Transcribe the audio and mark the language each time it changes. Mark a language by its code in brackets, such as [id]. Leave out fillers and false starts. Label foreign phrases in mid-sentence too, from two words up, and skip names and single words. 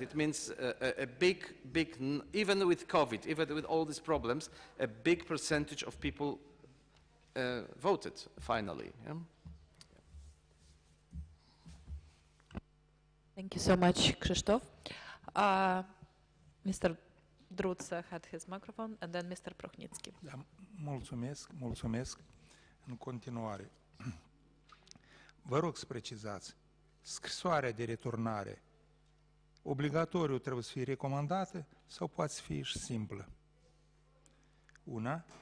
[en] It means a big, even with COVID, even with all these problems, a big percentage of people voted finally. Yeah? Thank you so much, Krzysztof. Mr. Drutsa had his microphone, and then Mr. Prochnicki. [ro] Da, mulțumesc. În continuare, vă rog să precizați, scrisoarea de returnare obligatoriu trebuie să fie recomandată sau poate să fie și simplă? Una.